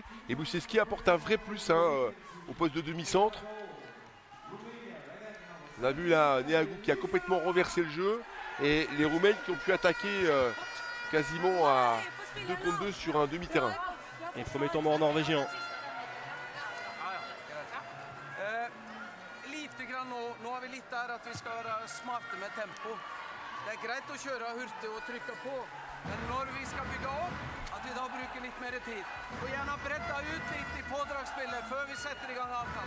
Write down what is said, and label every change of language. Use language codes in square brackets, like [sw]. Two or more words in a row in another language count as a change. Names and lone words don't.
[fr] Et Buseski apporte un vrai plus au poste de demi-centre. On a vu là Neagu qui a complètement renversé le jeu. Et les Roumaines qui ont pu attaquer quasiment à 2 contre 2 sur un demi-terrain. Et premier temps mort norvégien. [no] Lite grann nå har vi litt der at vi skal være smarte med tempo. Det er greit å kjøre hurtig og trykke på, men når vi skal bygge opp, at vi da bruker litt mer tid. Og gjerne bredda ut litt i pådragsspillet før vi setter i gang avtalen.